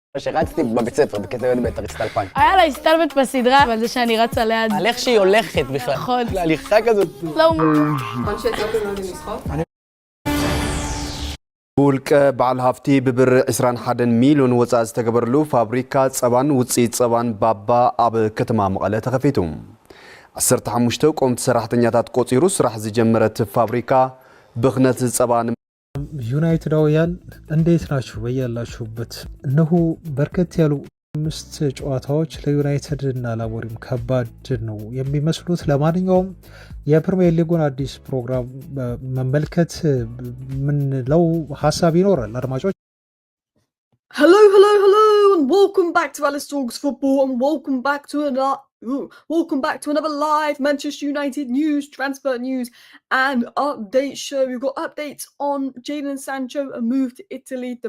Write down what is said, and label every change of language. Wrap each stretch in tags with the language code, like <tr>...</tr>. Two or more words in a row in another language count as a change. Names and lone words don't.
<he>שרצתי בבית ספר, בכיתה י"ב, רצת 2000. היה לה הסתלבט בסדרה, אבל זה שאני רצה ליד. על איך שהיא הולכת בכלל. נכון. להליכה כזאת. לא. אנשי אתיופים לא יודעים לשחות?</he> <ti>ቡልቀ በዓል ሃፍቲ ብብር 21 ሚሊዮን ወፃ ዝተገበረሉ ፋብሪካ ጸባን ውፅኢት ጸባን ባባ ኣብ ከተማ መቐለ ተኸፊቱ 15 ቆምቲ ሰራሕተኛታት ቆፂሩ ስራሕ ዝጀመረት ፋብሪካ ብኽነት ጸባን</ti> <am>ዩናይትዳውያን እንዴት ናችሁ በያላችሁበት እነሆ በርከት ያሉ 5 ጨዋታዎች ለዩናይትድ እና ላቦሪም ከባድ ነው የሚመስሉት ለማንኛውም የፕሪሚየር ሊጉን አዲስ ፕሮግራም መመልከት ምን ለው ሐሳብ ይኖራል አድማጮች</am> <en>Hello and welcome back to Alice Talks Football and welcome back to another live Manchester United news, transfer news and update show. We've got updates on Jadon Sancho, a move to Italy.</en>